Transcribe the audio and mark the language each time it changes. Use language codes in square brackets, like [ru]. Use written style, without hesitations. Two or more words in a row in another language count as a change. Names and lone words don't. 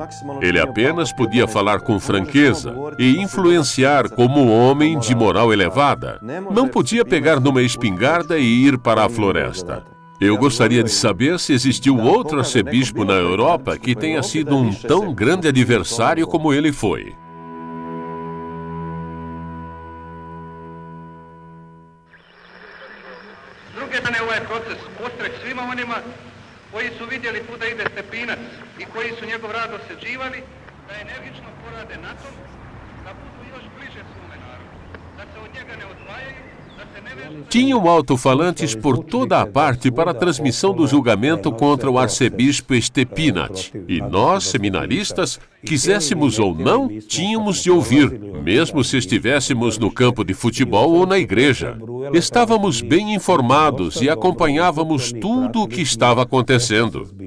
[pt] Ele apenas podia falar com franqueza e influenciar como um homem de moral elevada. Não podia pegar numa espingarda e ir para a floresta. Eu gostaria de saber se existiu outro arcebispo na Europa que tenha sido um tão grande adversário como ele foi. [hr] S druge ostane ovaj proces ostreh svima onima koji su vidjeli kuda ide Stepinac i koji su njegov rad oseđivali, da energično porade na tom, da budu još bliže svome narodu, da se od njega ne odvajaju, da se ne vežu... [pt] Tinham alto-falantes por toda a parte para a transmissão do julgamento contra o arcebispo Stepinac. E nós, seminaristas, quiséssemos ou não, tínhamos de ouvir, mesmo se estivéssemos no campo de futebol ou na igreja. Estávamos bem informados e acompanhávamos tudo o que estava acontecendo.